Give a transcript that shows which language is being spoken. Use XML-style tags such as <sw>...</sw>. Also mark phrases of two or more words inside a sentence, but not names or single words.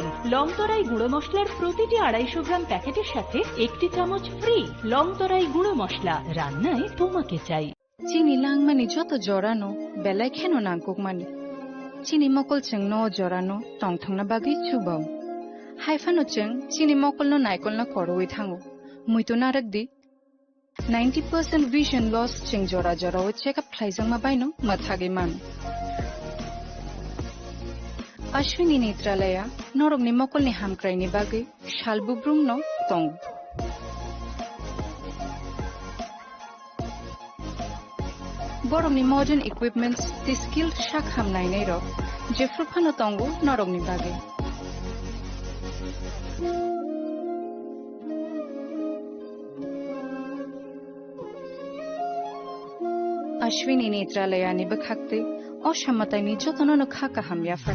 <bn>লংতরাই গুঁড়ো মশলার প্রতিটি 250 গ্রাম প্যাকেটের সাথে একটি চামচ ফ্রি লংতরাই গুঁড়ো মশলা রান্নায় তোমাকে চাই</bn> <trp>চিনি লাংমানি যত জরানো বেলায় খেন নাঙ্কুক মানি চিনি মকল চেং ন জরানো টংথংনা বাগি চুবাও Haifano cheng chini mokol no naikol na koroi thango. Muito narak di</trp> <en>90% vision loss</en> <trp>cheng jora jora o</trp> <en>check up</en> <trp>thlaijang ma baino mathage man. Ashwini Netralaya norog ni mokol ni hamkrai ni bagai shalbubrum no tong. Borong ni</trp> <en>modern equipments</en> <trp>the skilled shak hamnai nei ro jefru phano tongo norog ni bagai. Ashwini Netralaya ni bakhakte oshammatai ni jotono no khaka hamya fare.</trp>